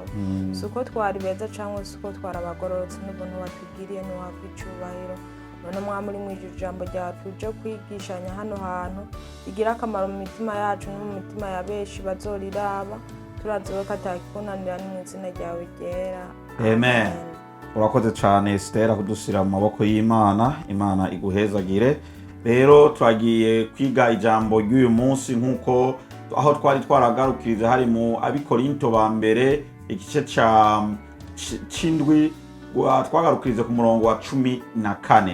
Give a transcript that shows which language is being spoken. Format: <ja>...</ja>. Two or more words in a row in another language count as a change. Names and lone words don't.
<rn>Suko twari beza cyangwa suko twari abagororotse n'ubuntu watugiriye n'uhabwa icubahiro. None Mwami uri mu ijambo ryawe tuje kwigishanya hano hantu igira akamaro mu mitima yacu no mu mitima ya benshi bazoriraba. Turazowe ko atakikunanira mu izina ryawe ryera. Amen. Urakoze cyane Esther kudusira mu maboko y'Imana. Imana iguhezagire. Rero twagiye kwiga ijambo ry'uyu munsi nkuko aho twari twaragarukirize hari mu Abikorinto ba mbere igice c'indwi, twagarukirize ku murongo wa 14.</rn>